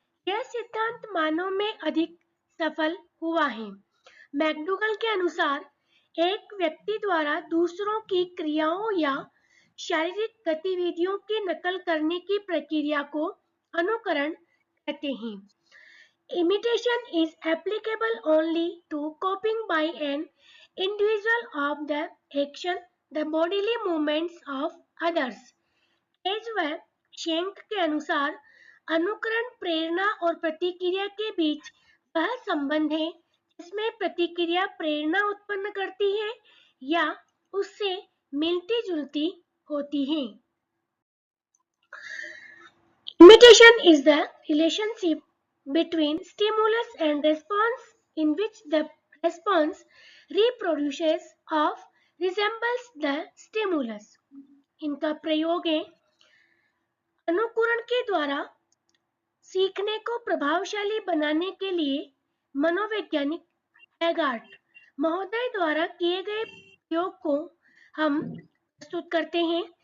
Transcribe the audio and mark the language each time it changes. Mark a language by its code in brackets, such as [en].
[hi] यह सिद्धांत मानव में अधिक सफल हुआ है। मैकडूगल के अनुसार एक व्यक्ति द्वारा दूसरों की क्रियाओं या शारीरिक गतिविधियों की नकल करने की प्रक्रिया को अनुकरण कहते हैं। [en] Imitation is applicable only to copying by an individual of the action, the bodily movements of others. [hi] एजवेब shank के अनुसार अनुकरण प्रेरणा और प्रतिक्रिया के बीच वह संबंध है जिसमें प्रतिक्रिया प्रेरणा उत्पन्न करती है या उससे मिलती जुलती होती है। [en] Imitation is the relationship between stimulus and response in which the response reproduces or resembles the stimulus. [hi] इनका प्रयोग है अनुकरण के द्वारा सीखने को प्रभावशाली बनाने के लिए मनोवैज्ञानिक हेगार्ट महोदय द्वारा किए गए प्रयोग को हम प्रस्तुत करते हैं।